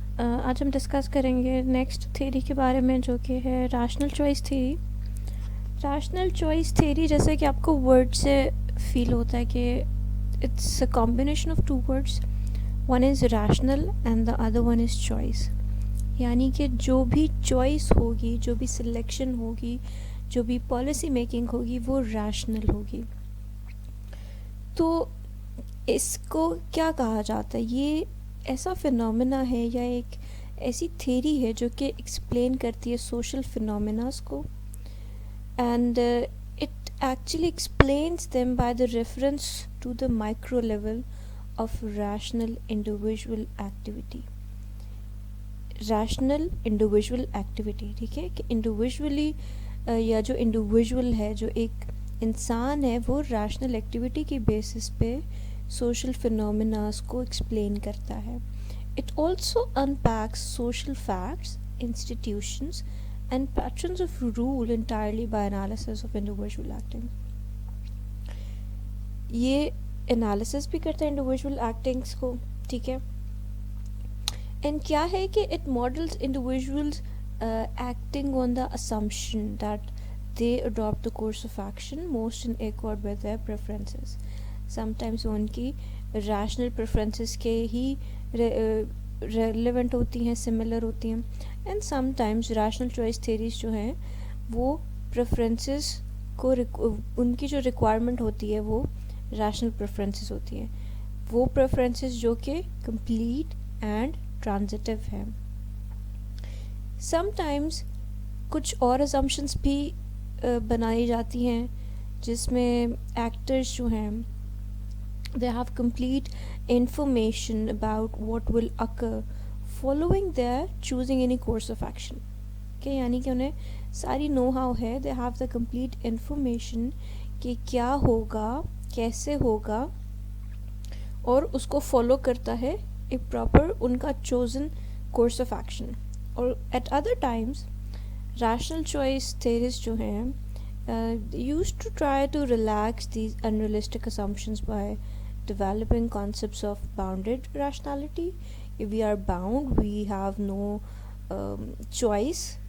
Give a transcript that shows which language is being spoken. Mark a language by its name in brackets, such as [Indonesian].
[Urdu] آج ہم ڈسکس کریں گے نیکسٹ تھیری کے بارے میں جو کہ ہے rational choice theory. Rational choice theory جیسے کہ آپ کو ورڈ سے فیل ہوتا ہے کہ [English] It's a combination of two words. One is rational and the other one is choice. [Urdu] یعنی کہ جو بھی چوائس ہوگی، جو بھی سلیکشن ہوگی، جو بھی پالیسی میکنگ ہوگی وہ ریشنل ہوگی. تو اس کو کیا کہا جاتا ہے؟ یہ ایسا فنومینا ہے یا ایک ایسی تھیری ہے جو کہ ایکسپلین کرتی ہے سوشل فنومیناز کو، [English] And it actually explains them by the reference to the micro level of rational individual activity. [Urdu] Rational individual activity, ٹھیک ہے، کہ انڈیویژولی یا جو انڈیویژول ہے، جو ایک انسان ہے، وہ ریشنل ایکٹیویٹی کی بیسس پہ سوشل فنومیناز کو ایکسپلین کرتا ہے. [English] It also unpacks social facts, institutions, and patterns of rule entirely by analysis of individual acting. [Urdu] یہ انالیسس بھی کرتا ہے انڈیویژول ایکٹنگس کو، ٹھیک ہے. [English] and [Urdu] کیا ہے کہ [English] It models individuals acting on the assumption that they adopt the course of action most in accord with their preferences. [Urdu] Sometimes وہ ان کی ریشنل پریفرنسز کے ہی ریلیونٹ ہوتی ہیں، سملر ہوتی ہیں. And some times rational choice theories جو ہیں وہ پریفرنسز کو ان کی جو ریکوائرمنٹ ہوتی ہے وہ ریشنل پریفرنسز ہوتی ہیں، وہ پریفرنسز جو کہ کمپلیٹ اینڈ ٹرانزٹیو ہیں. [English] sometimes [Urdu] کچھ اور اسمپشنس بھی بنائی جاتی ہیں جس میں ایکٹرز جو ہیں [English] they have complete information about what will occur following their choosing any course of action. [Urdu] کہ یعنی کہ انہیں ساری نو ہاؤ ہے، [English] they have the complete information [Urdu] کہ کیا ہوگا، کیسے ہوگا، اور اس کو فالو کرتا ہے ایک پراپر ان کا چوزن کورس آف ایکشن. [English] اور at other times rational choice theories جو ہیں used to try to relax these unrealistic assumptions by developing concepts of bounded rationality. If we are bound, we have no choice.